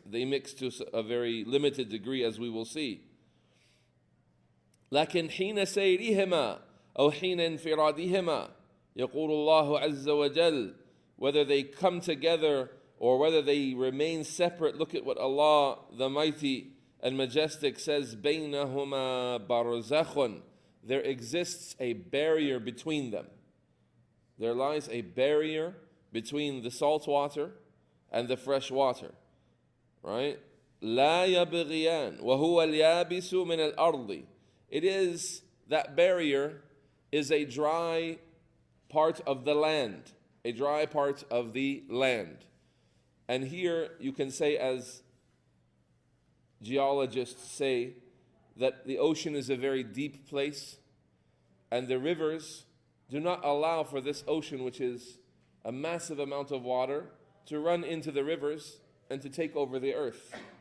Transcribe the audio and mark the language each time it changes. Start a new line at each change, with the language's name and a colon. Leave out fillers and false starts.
English: They mix to a very limited degree, as we will see.
Arabic: لكن حين سيرهما أو حين انفرادهما يقول الله عز وجل,
English: whether they come together or whether they remain separate, look at what Allah the Mighty and Majestic says,
Arabic: بينهما برزخ.
English: There exists a barrier between them. There lies a barrier between the salt water and the fresh water. Right?
Arabic: لا يبغيان وهو اليابس من الأرض.
English: It is, that barrier is a dry part of the land. A dry part of the land. And here you can say, as geologists say, that the ocean is a very deep place, and the rivers do not allow for this ocean, which is a massive amount of water, to run into the rivers and to take over the earth.